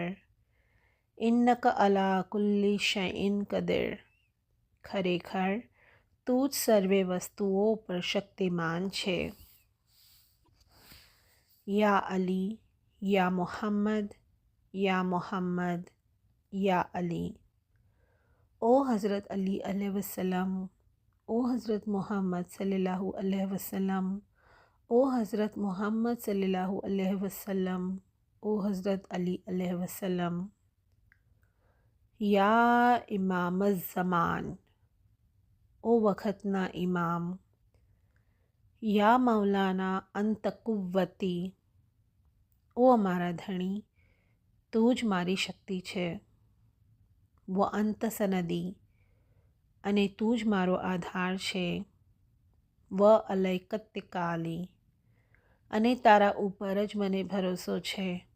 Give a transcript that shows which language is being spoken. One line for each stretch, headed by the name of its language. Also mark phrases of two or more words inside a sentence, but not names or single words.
Arabic: إنك على كل شيء قدير,
Gujarati: ખરેખર તું જ સર્વે વસ્તુઓ પર શક્તિમાન છે.
Arabic: يا علي، يا محمد، يا محمد، يا علي.
Gujarati: ઓ હઝરત અલી
Arabic: عليه وسلم,
Hindi: ओ हज़रत मोहम्मद
Arabic: صلى الله عليه وسلم,
Hindi: ओ हज़रत मोहम्मद
Arabic: صلى الله عليه وسلم,
Hindi: ओ हज़रत अली
Arabic: عليه وسلم.
Hindi: या इमाम ज़मान, ओ वक़्तना इमाम.
Arabic: يا مولانا أنت قوتي,
Gujarati: ओ અમારા ધણી, તું જ મારી શક્તિ છે.
Arabic: وأنت سندي,
Gujarati: અને તું જ મારો આધાર છે.
Arabic: وعليك اتكالي,
Gujarati: અને તારા ઉપર જ મને ભરોસો છે.